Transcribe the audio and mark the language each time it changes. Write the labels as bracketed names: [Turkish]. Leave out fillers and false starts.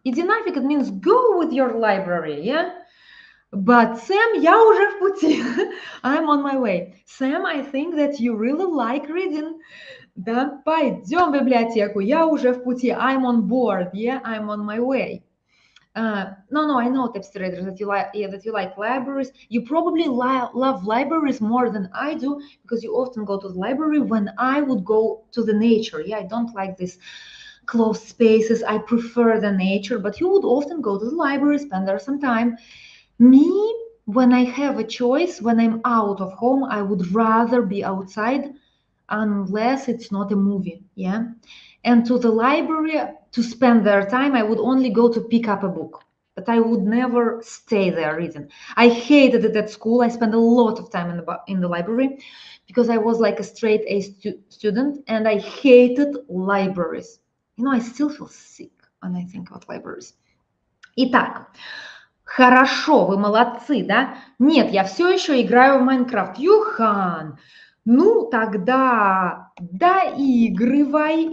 [Russian] Иди нафиг, [English] it means go with your library, yeah? [Russian] But Sam, я уже в пути. [English] I'm on my way. Sam, I think that you really like reading. [Russian] Да, пойдем в библиотеку. Я уже в пути. [English] I'm on board. Yeah, I'm on my way. No, I know, Tapestry, that you like libraries. You probably love libraries more than I do because you often go to the library when I would go to the nature. Yeah, I don't like this closed spaces. I prefer the nature, but you would often go to the library, spend there some time. Me, when I have a choice, when I'm out of home, I would rather be outside unless it's not a movie, yeah? And to the library, to spend their time, I would only go to pick up a book, but I would never stay there reading. I hated it at school. I spent a lot of time in the library because I was like a straight A student and I hated libraries. You know, I still feel sick when I think about libraries. [Russian] Итак, хорошо, вы молодцы, да? Нет, я все еще играю в Майнкрафт. Юхан, ну тогда доигрывай.